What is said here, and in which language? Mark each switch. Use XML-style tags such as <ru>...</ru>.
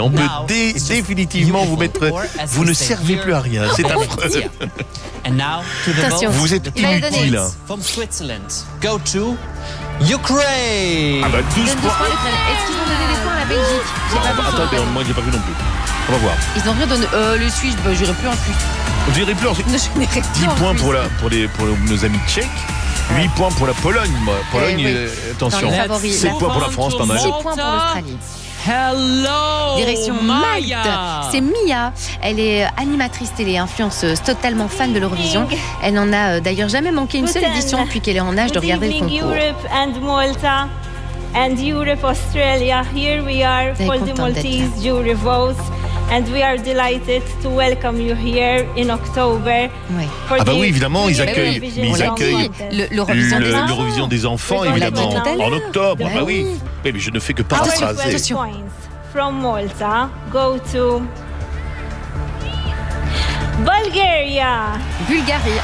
<fr>On peut définitivement vous mettre. Vous ne servez plus à rien. C'est affreux.</fr> <en>And now to the vote.</en> <fr>Vous êtes inutile.</fr> <en>From Switzerland, go to Ukraine.</en> <fr>Ah bah 12 points. Est-ce qu'ils ont donné des points à la Belgique? J'ai pas vu. Attendez, moi j'ai pas vu non plus. On va voir. Ils n'ont rien donné. Le Suisse, bah, j'irai plus en plus. Vous irez plus en Suisse. 10 points plus. pour nos amis tchèques. 8 points pour la Pologne. Pologne, attention. 7 points pour la France, pas mal. 6 points pour l'Australie.</fr> <en>Hello!</en> <fr>Direction Malte. C'est Mia. Elle est animatrice télé, influenceuse, totalement fan de l'Eurovision. Elle n'en a d'ailleurs jamais manqué une seule édition depuis qu'elle est en âge de regarder le concours.</fr> <en>Europe and Malta. And Europe, Australia, here we are for the Maltese jury vote. And we are delighted to welcome you here in October.</en> <fr>Oui. Ah bah oui, évidemment, ils accueillent, l'Eurovision des enfants, évidemment, en octobre. Ah bah oui, mais je ne fais que paraphraser.</fr> <en>From Malta, go to... Bulgaria.</en> <fr>Bulgarie.</fr>